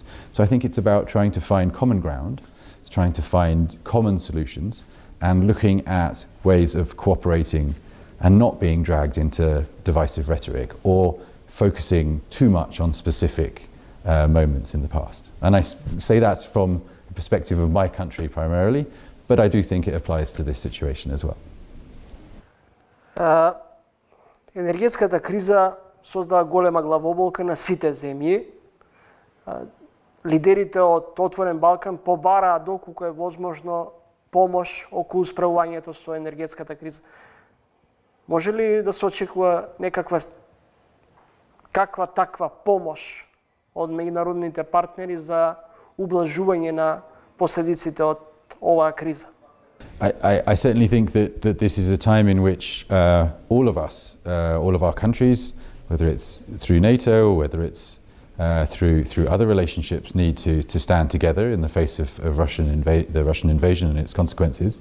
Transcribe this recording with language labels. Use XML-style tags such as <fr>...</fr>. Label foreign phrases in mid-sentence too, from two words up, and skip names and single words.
<en>So I think it's about trying to find common ground, it's trying to find common solutions, and looking at ways of cooperating and not being dragged into divisive rhetoric or focusing too much on specific moments in the past. And I say that from the perspective of my country primarily, but I do think it applies to this situation as well.</en> <mk>Енергетската криза создава голема главоболка на сите земји. Лидерите од Отворен Балкан побараа доколку е возможно помош околу справувањето со енергетската криза. Може ли да се очекува каква таква помош од меѓународните партнери за ублажување на последиците од оваа криза?</mk> <en>I certainly think that this is a time in which all of us, all of our countries, whether it's through NATO or whether it's through other relationships, need to stand together in the face of the Russian invasion and its consequences.</en>